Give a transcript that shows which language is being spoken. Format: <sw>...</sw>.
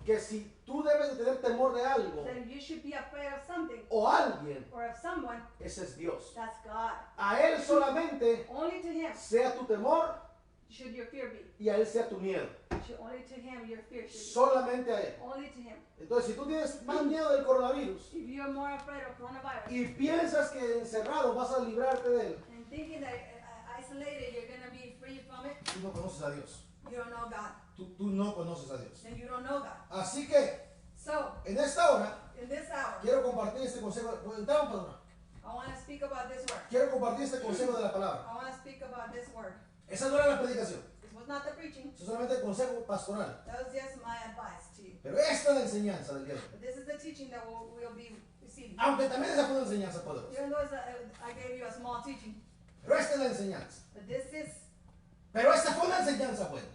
<es>que si tú debes de tener temor de algo</es> <en>that you should be afraid of something</en> <es>o alguien,</es> <en>or of someone.</en> <es>ese es Dios.</es> <en>That's God.</en> <es>A Él solamente</es> <en>Only to Him</en> <es>sea tu temor</es> <en>should your fear be.</en> <es>y a Él sea tu miedo.</es> <en>Only to Him your fear should be.</en> <es>Solamente a Él.</es> <en>Only to Him.</en> <es>Entonces, si tú tienes más miedo del coronavirus</es> <en>If you're more afraid of coronavirus</en> <es>y piensas que encerrado vas a librarte de él,</es> <en>and thinking that isolated you're going to be free from it,</en> <es>tú no conoces a Dios.</es> <en>you don't know God.</en> <es>Tú no conoces a Dios.</es> <en>Then you don't know God.</en> <es>Así que,</es> <en>So,</en> <es>en esta hora,</es> <en>in this hour,</en> <es>quiero compartir este consejo. Entramos, padrón.</es> <en>I want to speak about this word.</en> <es>Quiero compartir este consejo de la palabra.</es> <en>I want to speak about this word.</en> <es>Esa no era la predicación.</es> <en>This was not the preaching.</en> <es>Eso es solamente el consejo pastoral.</es> <en>That was just my advice to you.</en> <es>Pero esta es la enseñanza del día de hoy.</es> <en>But this is the teaching that we'll be receiving.</en> <es>Aunque también esa fue una enseñanza poderosa.</es> <en>Even though I gave you a small teaching,</en> <es>Pero esta es la enseñanza.</es> <en>but</en> <es>Pero esta fue una enseñanza buena.</es>